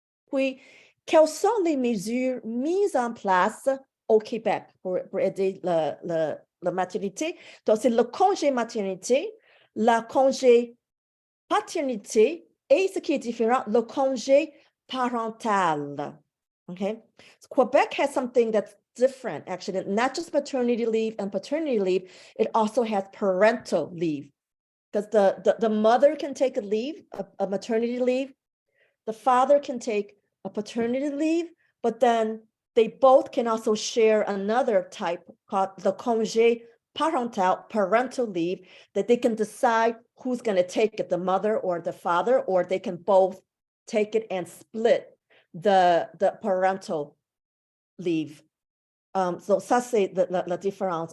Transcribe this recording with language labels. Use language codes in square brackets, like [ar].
[fr] Puis, quelles sont les mesures mises en place au Québec pour aider la maternité? Donc, c'est le congé maternité, le congé paternité et ce qui est différent, le congé parental. Okay? [en] So Quebec has something that's different, actually, not just maternity leave and paternity leave, it also has parental leave. because the mother can take a leave, a maternity leave. The father can take a paternity leave, but then they both can also share another type called the congé parental leave, that they can decide who's going to take it, the mother or the father, or they can both take it and split the parental leave. [fr] So ça c'est la différence.